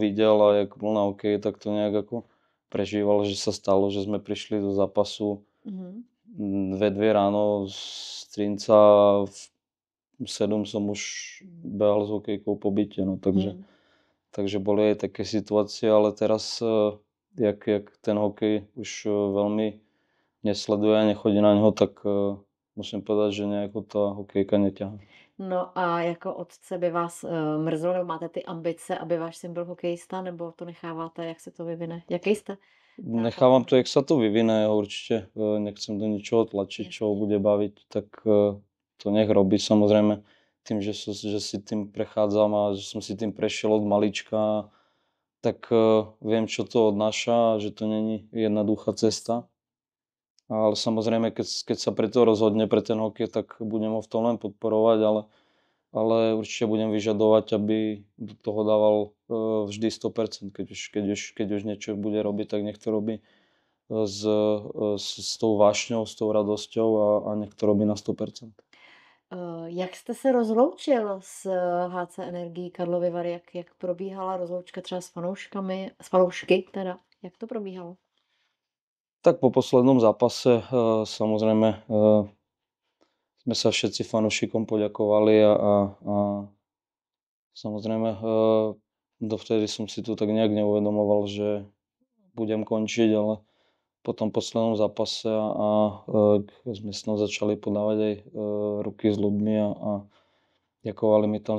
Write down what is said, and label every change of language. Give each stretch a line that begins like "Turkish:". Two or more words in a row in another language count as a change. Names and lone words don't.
Slovak: videl a jak bol na hokeji, tak to nejak ako prežíval, že sa stalo, že sme prišli do zápasu ve 2 ráno z Trinca, v 7 som už behal s hokejkou po byte, no, takže boli aj také situácie, ale teraz, jak ten hokej už veľmi nesleduje a nechodí na něho, tak musím povedať, že nejako ta hokejka neťahá.
Czech: No a jako otce by vás mrzelo, nebo máte ty ambice, aby váš syn byl hokejista, nebo to necháváte, jak se to vyvine? Jaký jste?
Slovak: Nechávam to, jak sa to vyvine, ja určite nechcem do ničoho tlačiť, čo ho bude baviť, tak to nech robí. Samozrejme tým, že si tým prechádzam a že som si tým prešiel od malička, tak viem, čo to odnáša, že to není jednoduchá cesta. Ale samozrejme, keď sa pre to rozhodne, pre ten hokej, tak budem ho v tom len podporovať, ale určite budem vyžadovať, aby do toho dával vždy 100%. Keď už niečo bude robiť, tak nech to robí s tou vášňou, s tou radosťou a nech to robí na 100%.
Czech: Jak jste se rozloučil s HC Energií Karlovy Vary? Jak probíhala rozloučka třeba s fanoušky teda? Jak to probíhalo?
Slovak: Tak po poslednom zápase samozrejme sme sa všetci fanúšikom poďakovali a samozrejme dovtedy som si to tak nejak neuvedomoval, že budem končiť, ale po tom poslednom zápase a sme s začali podávať aj ruky s ľuďmi a ďakovali mi tam